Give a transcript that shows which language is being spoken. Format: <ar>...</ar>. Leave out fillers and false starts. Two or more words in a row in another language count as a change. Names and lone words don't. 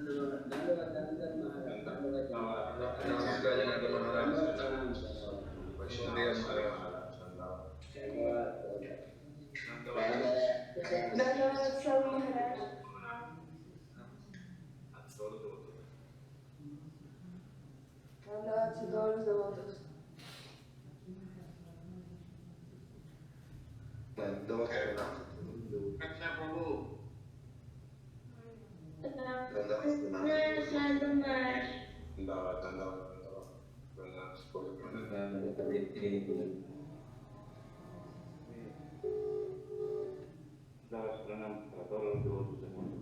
<es>Dandavat Sadhu Maharaj. Dandavat a todos los devotos. Krishna Prabhu. Pranam para todos los devotos del mundo.</es>